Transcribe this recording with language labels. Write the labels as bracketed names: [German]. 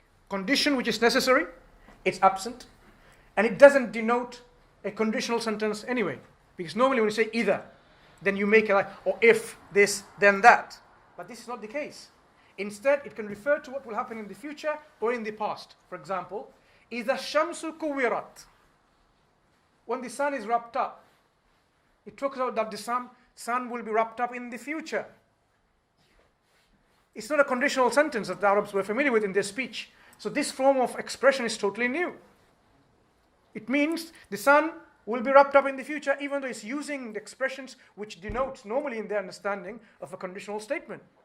[English] Condition which is necessary, it's absent, and it doesn't denote a conditional sentence anyway, because normally when you say either, then you make it like, or if this, then that. But this is not the case. Instead, it can refer to what will happen in the future or in the past. For example, [Arabic] إِذَا الشَّمْسُ كُوِّرَتْ. [English] When the sun is wrapped up, it talks about that the sun will be wrapped up in the future. It's not a conditional sentence that the Arabs were familiar with in their speech. So this form of expression is totally new. It means the sun will be wrapped up in the future, even though it's using the expressions which denotes normally in their understanding of a conditional statement.